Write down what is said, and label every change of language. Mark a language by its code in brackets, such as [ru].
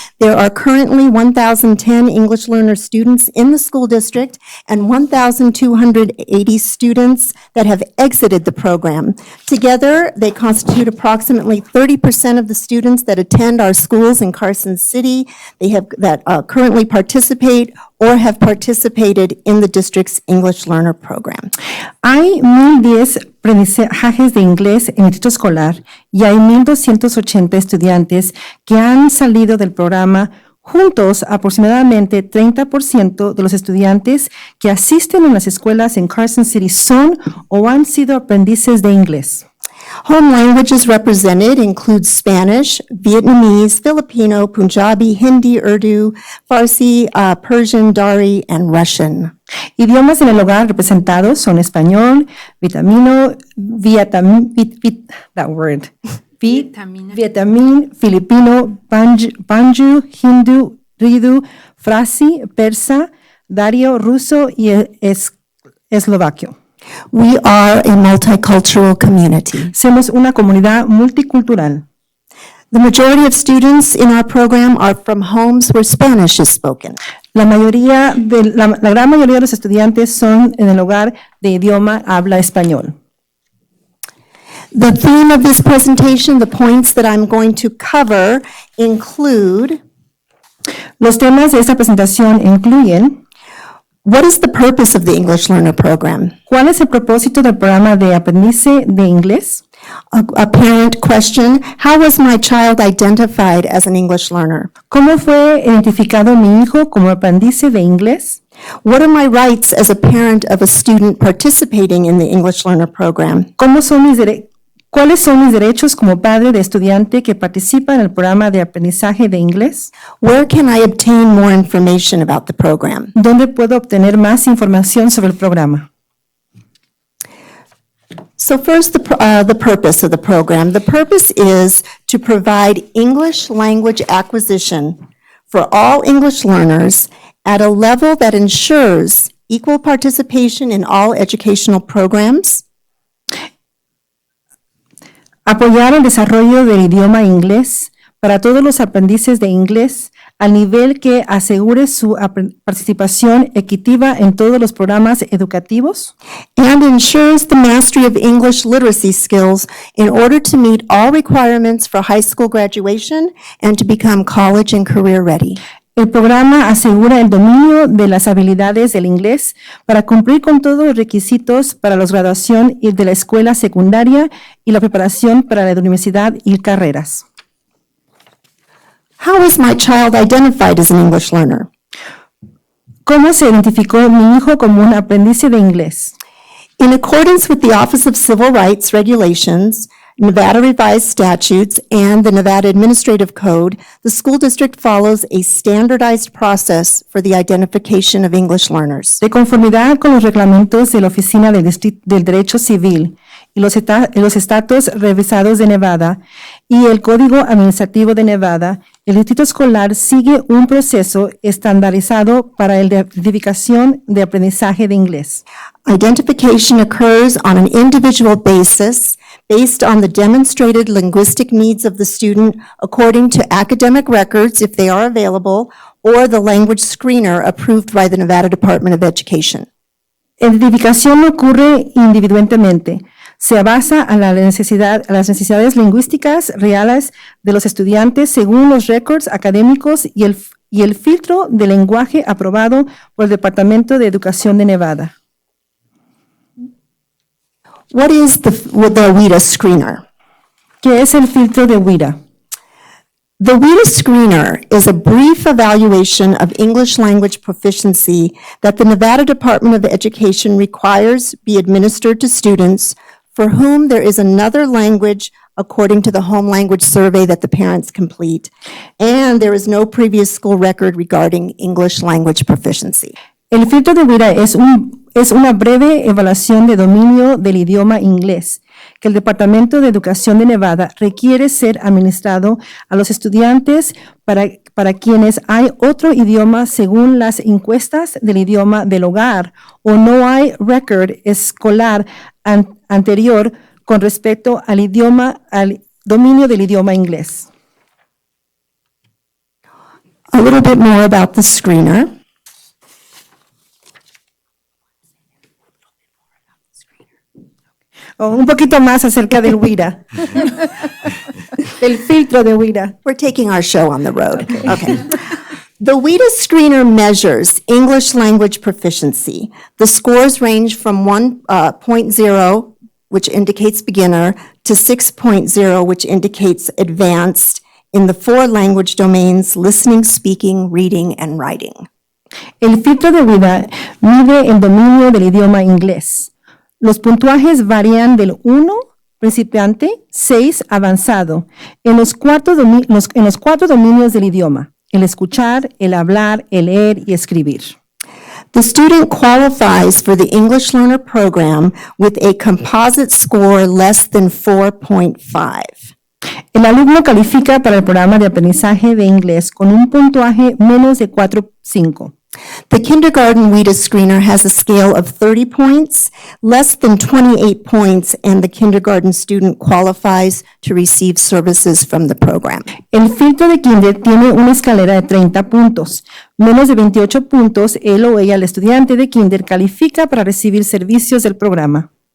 [en] There are currently 1,010 English Learner students in the school district and 1,280 students that have exited the program. Together, they constitute approximately 30% of the students that attend our schools in Carson City. They have that currently participate or have participated in the district's English Learner Program. [es] Hay 1,010 aprendizajes de inglés en el distrito escolar y hay 1,280 estudiantes que han salido del programa. Juntos, aproximadamente 30% de los estudiantes que asisten a las escuelas en Carson City son o han sido aprendices de inglés. [en] Home languages represented include Spanish, Vietnamese, Filipino, Punjabi, Hindi, Urdu, Farsi, Persian, Dari, and Russian. [es] Idiomas en el hogar representados son español, vietnamino, vietnamín, filipino, banju, hindu, ridu, frasi, persa, dario, ruso y eslovaquio. [en] We are a multicultural community. [es] Somos una comunidad multicultural. [en] The majority of students in our program are from homes where Spanish is spoken. [es] La gran mayoría de los estudiantes son en el hogar de idioma habla español. [en] The theme of this presentation, the points that I'm going to cover, include [es] Los temas de esta presentación incluyen: [en] what is the purpose of the English Learner Program? [es] ¿cuál es el propósito del programa de aprendizaje de inglés? [en] A parent question, how was my child identified as an English learner? [es] ¿Cómo fue identificado mi hijo como aprendiz de inglés? [en] What are my rights as a parent of a student participating in the English Learner Program? [es] ¿Cuáles son mis derechos como padre de estudiante que participa en el programa de aprendizaje de inglés? [en] Where can I obtain more information about the program? [es] ¿Dónde puedo obtener más información sobre el programa? [en] So first, the purpose of the program. The purpose is to provide English language acquisition for all English learners at a level that ensures equal participation in all educational programs, [es] Apoyar el desarrollo del idioma inglés para todos los aprendices de inglés al nivel que asegure su participación equitativa en todos los programas educativos, [en] and ensures the mastery of English literacy skills in order to meet all requirements for high school graduation and to become college and career ready. [es] El programa asegura el dominio de las habilidades del inglés para cumplir con todos los requisitos para la graduación y de la escuela secundaria y la preparación para la universidad y carreras. [en] How is my child identified as an English learner? [es] ¿Cómo se identificó mi hijo como un aprendiz de inglés? [en] In accordance with the Office of Civil Rights Regulations, Nevada Revised Statutes, and the Nevada Administrative Code, the school district follows a standardized process for the identification of English learners. [es] De conformidad con los reglamentos de la Oficina del Derecho Civil y los estatus revisados de Nevada y el Código Administrativo de Nevada, el distrito escolar sigue un proceso estandarizado para la identificación de aprendizaje de inglés. [en] Identification occurs on an individual basis based on the demonstrated linguistic needs of the student according to academic records, if they are available, or the language screener approved by the Nevada Department of Education. [es] La identificación ocurre individualmente. Se basa en las necesidades lingüísticas reales de los estudiantes según los récords académicos y el filtro de lenguaje aprobado por el Departamento de Educación de Nevada. [en] What is the WIDA screener? [es] ¿Qué es el filtro de WIDA? [en] The WIDA screener is a brief evaluation of English language proficiency that the Nevada Department of Education requires be administered to students for whom there is another language according to the home language survey that the parents complete, and there is no previous school record regarding English language proficiency. [es] El filtro de WIDA es una breve evaluación de dominio del idioma inglés que el Departamento de Educación de Nevada requiere ser administrado a los estudiantes para quienes hay otro idioma según las encuestas del idioma del hogar o no hay record escolar anterior con respecto al dominio del idioma inglés. [en] A little bit more about the screener. [es] Un poquito más acerca del WIDA, del filtro de WIDA. [en] We're taking our show on the road. Okay. The WIDA screener measures English language proficiency. The scores range from 1.0, which indicates beginner, to 6.0, which indicates advanced in the 4 language domains: listening, speaking, reading, and writing. [es] El filtro de WIDA mide el dominio del idioma inglés. Los puntuajes varían del 1, principiante, 6, avanzado, en los 4 dominios del idioma: el escuchar, el hablar, el leer y escribir. [en] The student qualifies for the English Learner Program with a composite score less than 4.5. [es] El alumno califica para el programa de aprendizaje de inglés con un puntuaje menos de 4.5. [en] The kindergarten WIDA screener has a scale of 30 points, less than 28 points, and the kindergarten student qualifies to receive services from the program. [es] El filtro de kinder tiene una escalera de 30 puntos. Menos de 28 puntos, él o ella, el estudiante de kinder, califica para recibir servicios del programa.